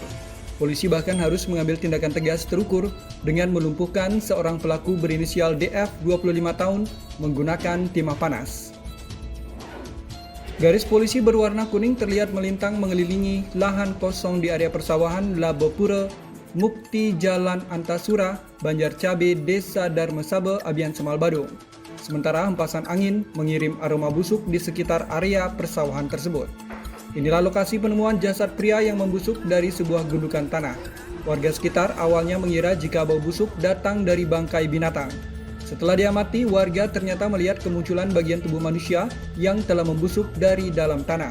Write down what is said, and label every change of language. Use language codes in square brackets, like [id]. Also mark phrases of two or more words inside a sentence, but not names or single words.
[id] Polisi bahkan harus mengambil tindakan tegas terukur dengan melumpuhkan seorang pelaku berinisial DF, 25 tahun, menggunakan timah panas. Garis polisi berwarna kuning terlihat melintang mengelilingi lahan kosong di area persawahan Labopura, Mukti, Jalan Antasura, Banjar Cabe, Desa Darmasabe, Abian Cemal, Badung. Sementara hempasan angin mengirim aroma busuk di sekitar area persawahan tersebut. Inilah lokasi penemuan jasad pria yang membusuk dari sebuah gundukan tanah. Warga sekitar awalnya mengira jika bau busuk datang dari bangkai binatang. Setelah diamati, warga ternyata melihat kemunculan bagian tubuh manusia yang telah membusuk dari dalam tanah.